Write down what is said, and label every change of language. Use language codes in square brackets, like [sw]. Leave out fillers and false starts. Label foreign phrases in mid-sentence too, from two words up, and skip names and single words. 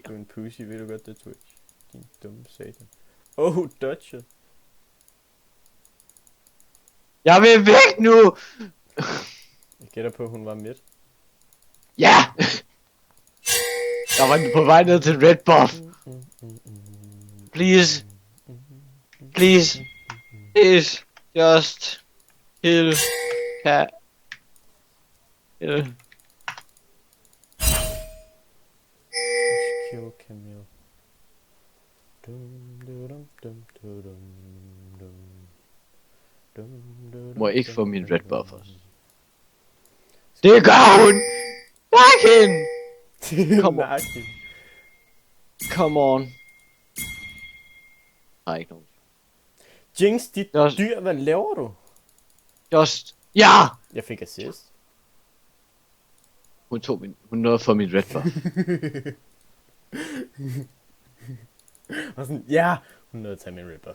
[da] Du er en pussy, ved du godt, det er Twitch. Din dumme satan. [en] Oh, dodge. [da] Jeg vil væk nu! Jeg gætter på, at hun var midt. Ja! Jeg var på vej ned til [en] red buff. Please. Please. Please. Just. Kill. Kill. Kill Camille. [da] Må jeg ikke få min [en] red buff [da] også? Det gør hun! Back hende! [en] Kom on. Come on. [da] Nej, ikke nogen. Jinx, dit [en] Just- [da] dyr, hvad laver du? [en] Just. Ja! [da] Jeg fik assist. Hun nåede at få min [en] red buff. [da] Og sådan, ja, hun nåede at tage min [en] red buff.